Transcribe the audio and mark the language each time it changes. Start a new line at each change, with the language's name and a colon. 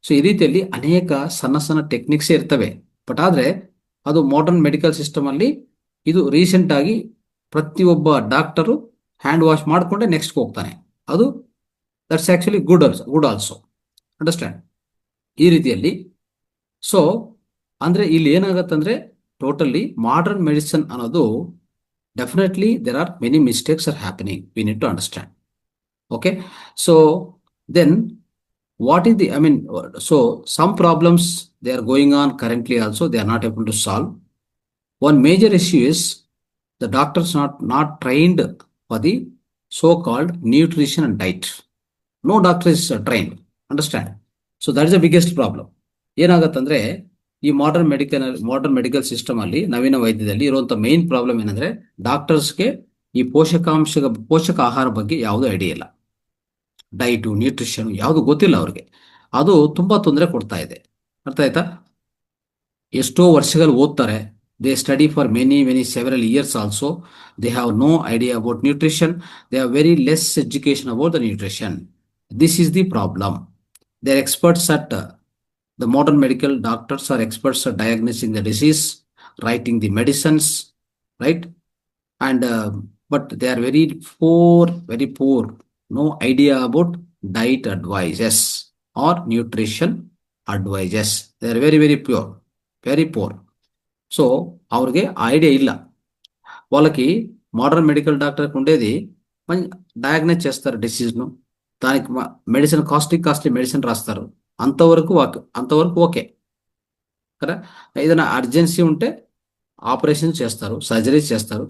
Kannada: So ಈ ರೀತಿಯಲ್ಲಿ ಅನೇಕ ಸಣ್ಣ ಸಣ್ಣ ಟೆಕ್ನಿಕ್ಸೇ ಇರ್ತವೆ. ಬಟ್ ಆದರೆ ಅದು ಮಾಡರ್ನ್ ಮೆಡಿಕಲ್ ಸಿಸ್ಟಮ್ ಅಲ್ಲಿ ಇದು ರೀಸೆಂಟ್ ಆಗಿ ಪ್ರತಿಯೊಬ್ಬ ಡಾಕ್ಟರು ಹ್ಯಾಂಡ್ ವಾಶ್ ಮಾಡಿಕೊಂಡೆ ನೆಕ್ಸ್ಟ್ ಹೋಗ್ತಾನೆ.
English: ಅದು that's actually good also. Understand?
Kannada: ಈ ರೀತಿಯಲ್ಲಿ. ಸೊ ಅಂದ್ರೆ ಇಲ್ಲಿ ಏನಾಗತ್ತಂದ್ರೆ
English: Totally modern medicine ಅನ್ನೋದು definitely there are many mistakes are happening. We need to understand. Okay? So then what is the, I mean, so some problems they are going on currently also, they are not able to solve. One major issue is the doctors not trained for the so called nutrition and diet. No doctor is trained. Understand? So that is the biggest problem.
Kannada: ಏನಾಗತ್ತಂದ್ರೆ ಈ modern medical system ಅಲ್ಲಿ, ನವೀನ ವೈದ್ಯದಲ್ಲಿ ಇರುವಂತ main problem ಏನಂದ್ರೆ ಡಾಕ್ಟರ್ಸ್ಗೆ ಈ ಪೋಷಕ ಆಹಾರ ಬಗ್ಗೆ ಯಾವುದೂ idea ಇಲ್ಲ. ಡೈಟು, ನ್ಯೂಟ್ರಿಷನ್ ಯಾವುದು ಗೊತ್ತಿಲ್ಲ ಅವ್ರಿಗೆ. ಅದು ತುಂಬಾ ತೊಂದರೆ ಕೊಡ್ತಾ ಇದೆ. ಅರ್ಥ ಆಯ್ತಾ? ಎಷ್ಟೋ ವರ್ಷಗಳು ಓದ್ತಾರೆ.
English: They study for many several years also. They have no idea about nutrition. They have very less education about the nutrition. This is the problem. They are experts at the modern medical doctors are experts at diagnosing the disease, writing the medicines, right? And but they are very poor. No idea about diet advices or nutrition advices. They are very poor.
Kannada: So ಅವ್ರಿಗೆ idea ಇಲ್ಲ.
Telugu: వాళ్ళకి modern medical doctor ఉండేది diagnose చేస్తారు డిసీజ్ను. దానికి medicine costly medicine రాస్తారు. అంతవరకు okay కదా. ఏదైనా అర్జెన్సీ ఉంటే ఆపరేషన్ చేస్తారు, సర్జరీస్ చేస్తారు.